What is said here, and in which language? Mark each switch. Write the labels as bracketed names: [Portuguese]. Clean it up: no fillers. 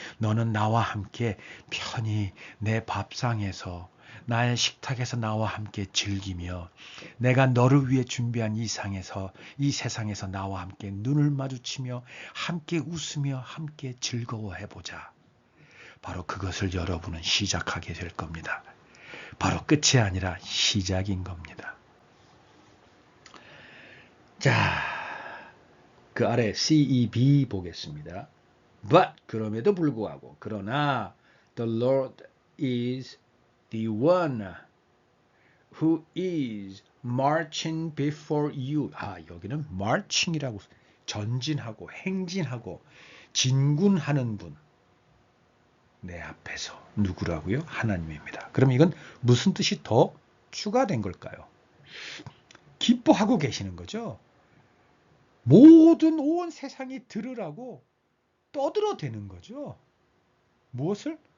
[Korean] 너는 나와 함께 편히 내 밥상에서 나의 식탁에서 나와 함께 즐기며 내가 너를 위해 준비한 이 세상에서 나와 함께 눈을 마주치며 함께 웃으며 함께 즐거워해보자. 바로 그것을 여러분은 시작하게 될 겁니다. 바로 끝이 아니라 시작인 겁니다. 자, 그 아래 CEB 보겠습니다. [English] But [Korean] 그럼에도 불구하고 그러나 [English] the Lord is the one who is marching before you. [Korean] 여기는 marching이라고 전진하고 행진하고 진군하는 분. 내 앞에서 누구라고요? 하나님입니다. 그럼 이건 무슨 뜻이 더 추가된 걸까요? 기뻐하고 계시는 거죠. 모든 온 세상이 들으라고 떠들어대는 거죠. 무엇을?